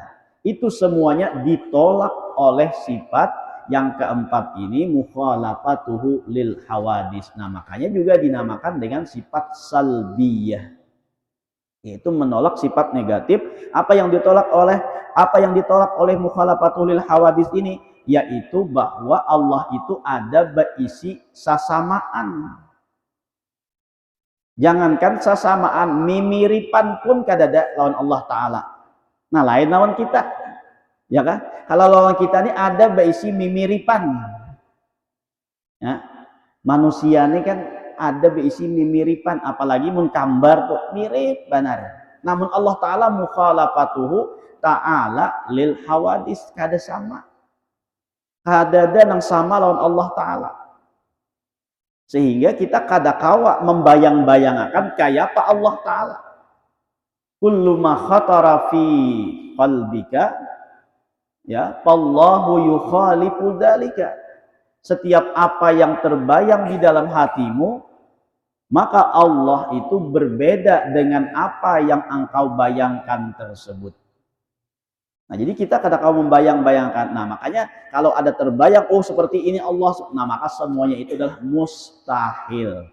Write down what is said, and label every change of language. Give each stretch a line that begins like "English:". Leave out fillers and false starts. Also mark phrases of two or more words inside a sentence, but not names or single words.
Indonesian: Itu semuanya ditolak oleh sifat yang keempat ini,
Arabic: mukhalafatuhu lil hawadis.
Indonesian: Nah, makanya juga dinamakan dengan sifat salbiyah, yaitu menolak sifat negatif. Apa yang ditolak oleh
Arabic: mukhalafatuhu lil hawadis
Indonesian: ini, yaitu bahwa Allah itu ada berisi sasamaan. Jangankan sasamaan, mimiripan pun kadada lawan Allah Ta'ala. Nah, lain lawan kita, ya kan? Kalau lawan kita ini ada berisi mimiripan, ya. Manusia ini kan ada berisi mimiripan, apalagi menggambar tuh mirip benar. Namun Allah Ta'ala
Arabic: mukhalafatuhu ta'ala lil hawadis,
Indonesian: kada sama. Kada ada yang sama lawan Allah Ta'ala. Sehingga kita kadakawa membayang-bayangkan kayak apa Allah Ta'ala.
Arabic: Kullu ma khatara fi qalbika, ya, wallahu yukhalifu dzalika.
Indonesian: Setiap apa yang terbayang di dalam hatimu, maka Allah itu berbeda dengan apa yang engkau bayangkan tersebut. Nah, jadi kita kadang-kadang membayang-bayangkan. Nah, makanya kalau ada terbayang, oh seperti ini Allah, nah maka semuanya itu adalah mustahil.